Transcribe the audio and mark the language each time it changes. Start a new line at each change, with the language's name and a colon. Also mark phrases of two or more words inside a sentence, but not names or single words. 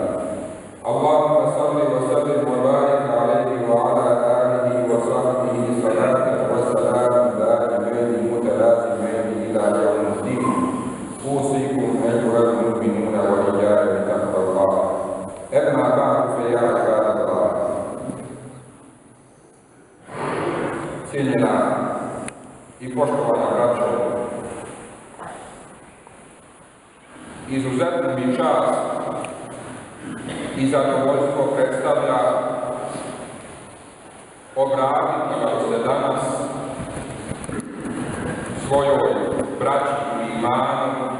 Arabic: اللهم صل وسلم وبارك عليه وعلى اله وصحبه صلاه وسلام دائمين متلازمين الى يوم الدين. اوصيكم ايها المؤمنون واياي بتقوى الله. اما بعد فيا عباد الله.
Bosnian: Cijenjena i poštovana braćo, izuzetnu mi čast i zadovoljstvo predstavlja obratiti vam se danas svojoj braći u imanu